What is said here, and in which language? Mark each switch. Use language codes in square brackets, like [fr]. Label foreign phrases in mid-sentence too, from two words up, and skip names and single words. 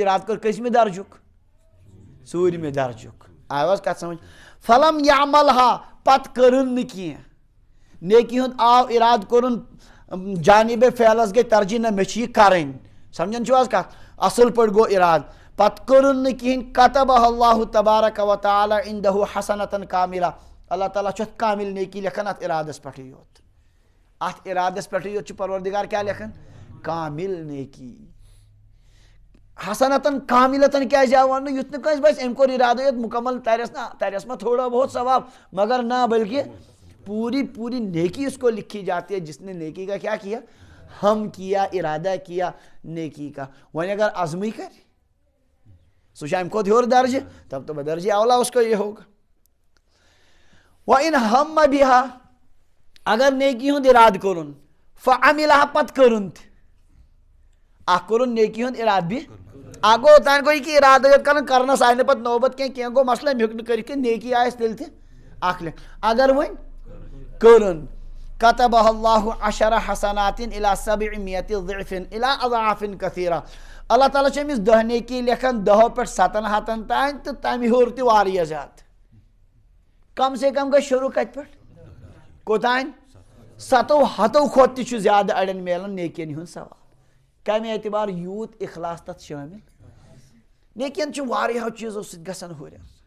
[ks] ارادٕ کوٚر کٔژمہِ درجُک 4مہِ درجُک آو حظ کتھ سمجھ [ar] فلم یعملہا [ks] پتہٕ کٔرٕن نہٕ کینٛہہ نیکی ہُنٛد آو ارادٕ کوٚرُن جانبے فعلس گٔے ترجیح نہ مےٚ چھِ یہِ کرٕنۍ سمجھان چھِو حظ کتھ اصل پٲٹھۍ گوٚو ارادٕ پتہٕ کٔرٕن نہٕ کِہینۍ [ar] کتبہ اللہ تبارک و تعالیٰ عندہ حسنتن کاملہ [ks] اللہ تعالیٰ چھُ اتھ کامل نیکی لیکھان اتھ ارادس پٮ۪ٹھٕے یوت اتھ ارادس پٮ۪ٹھٕے یوت چھُ پروردِگار کیٛاہ لیکھان کامل نیکی [ar] حسنتن کاملتن [ks] کیا جاو ون یُتھ نہٕ کٲنٛسہِ باسہِ أمۍ کوٚر اِرادٕ یوت مکمل ترس ما [ur] تھوڑا بہت ثواب مگر نہ بلکہ پوری نیکی اس کو لکھی جاتی ہے جس نے نیکی کا کیا کیا ہم کیا ارادہ کیا نیکی کا. [ks] وۄنۍ اگر عزمٕے کرِ سُہ چھُ اَمہِ کھۄتہٕ ہیوٚر درجہِ [ur] تب تو بدرجہ اولا اس کو یہ ہوگا. [ar] وَإِنْ ہَمَّ بِهَا [ks] اگر نیکی ہُنٛد ارادٕ کوٚرُن فَعَمِلَهَا پتہٕ کوٚرُن تہِ اکھ کوٚرُن نیکی ہُنٛد ارادٕ بھی اکھ گوٚو اوٚتانۍ گوٚو یہِ کہِ ارادٕ یوت کران کرنس آیہِ نہٕ پتہٕ نوبت کینٛہہ گوٚو مسلہٕ أمۍ ہیوٚک نہٕ کٔرِتھ کینٛہہ نیکی آیس تیٚلہِ تہِ اکھ لٮ۪کھ. اگر وۄنۍ کٔرٕن [ar] كتبها الله 10 حسنات الى 700 ضعف الى اضعاف كثيرة. [ks] اللہ تعالیٰ چھُ أمِس 10 نیکی لیکھان 10 پٮ۪ٹھ 7 ہتن تام تہٕ تمہِ ہیوٚر تہِ واریاہ زیادٕ. [ur] کم سے کم [ks] گژھِ شروع کتہِ پٮ۪ٹھ کوٚتانۍ 7 ہتو کھۄتہٕ تہِ چھُ زیادٕ اڑٮ۪ن میلان نیکین ہُنٛد ثواب. کمہِ اعتبار یوٗت اخلاص تتھ شٲمِل نیکین چھُ واریاہو چیٖزو سۭتۍ گژھان ہُرٮ۪ر.